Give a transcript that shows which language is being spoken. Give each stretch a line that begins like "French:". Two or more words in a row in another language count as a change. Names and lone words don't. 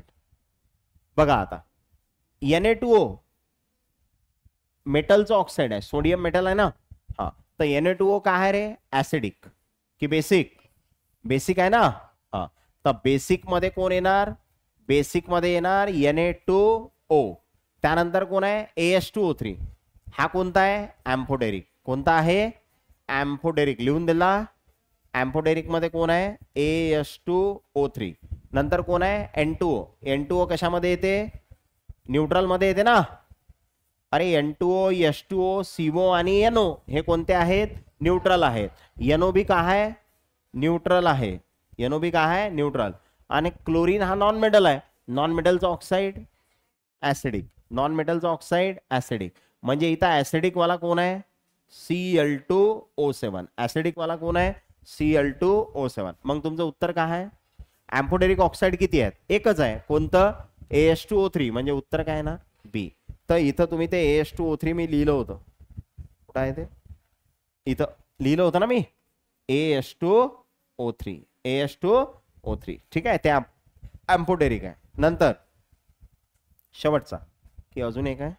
Marathi: बघा आता Na2O मेटलचं ऑक्साइड आहे,
English: sodium metal
Marathi: आहे ना. हा, तर Na2O काय आहे रे? ऍसिडिक की बेसिक? बेसिक आहे ना. हा, तर बेसिक मध्ये कोण येणार? बेसिक मध्ये येणार Na2O. त्यानंतर कोण आहे? AS2O3. हा कोणता आहे? एम्फोडेरिक. कोणता आहे? एम्फोडेरिक. लिहून दिला. एम्फोडेरिक मध्ये कोण आहे? AS2O3. नंतर कोण आहे? N2O. N2O कशामध्ये येते? न्यूट्रल मध्ये येते ना. अरे N2O, H2O, CO आणि NO हे कोणते आहेत? न्यूट्रल आहेत. NO बी काय आहे? न्यूट्रल आहे. NO बी काय आहे? न्यूट्रल. आणि क्लोरीन हा
English: non metal
Marathi: आहे.
English: non metalcha oxide acidic. non metalcha oxide acidic.
Marathi: म्हणजे इथं ऍसिडिक वाला कोण आहे? Cl2O7. ऍसिडिक वाला कोण आहे? Cl2O7. मग तुमचं उत्तर काय आहे?
English: amphoteric oxide
Marathi: किती आहेत? एकच आहे. कोणतं? AS2O3. म्हणजे उत्तर काय ना? बी. तर इथं तुम्ही ते AS2O3 मी लिहिलं होतं. कुठं आहे ते? इथं लिहिलं होतं ना मी, AS2O3. AS2O3. ठीक आहे, ते एम्फोडेरिक आहे. नंतर शेवटचा की अजून एक आहे?